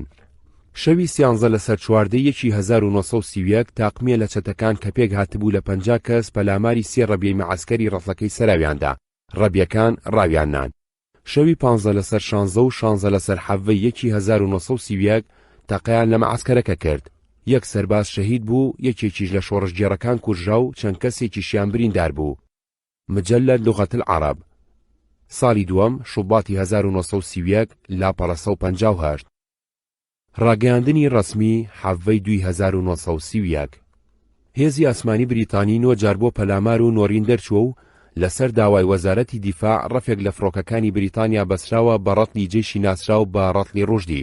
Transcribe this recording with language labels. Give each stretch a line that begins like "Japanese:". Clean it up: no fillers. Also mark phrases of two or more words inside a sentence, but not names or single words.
Central Kurdish: شەوی 13 لەسەر 4 1930 تاقمیە لە چەتەکان کە پێک هاتبوو لە 50 کەس پەلاماری 3 ڕەبیەی مەعسکەری ڕەتڵەکەی سەراویاندا، ڕەبیەکان ڕاویاننان. شەوی 15 لەسەر 16 و 16 لەسەر 7 1930 تەقەیان لە مەعسکەرەکە کرد. یەک سەرباز شەهید بوو، یەکێکیش لە شۆڕشگێڕەکان کوژرا و چەند کەسێکیشیان بریندار بوو.
Arabic: مجلد لغة العرب.
Central Kurdish: ساڵی دووەم شوباتی 1930 لاپەڕە 158. ڕاگەیاندنی ڕەسمی 7 1930. هێزی ئاسمانی بریتانی 9 جار بۆ پەلامار و نۆڕین دەرچووە و لەسەر داوای وەزارەتی دیفاع ڕەفێک لە فڕۆکەکانی بریتانیا بەسراوە بە ڕەتڵی جێشی ناسراو بە ڕەتڵی ڕوژدی.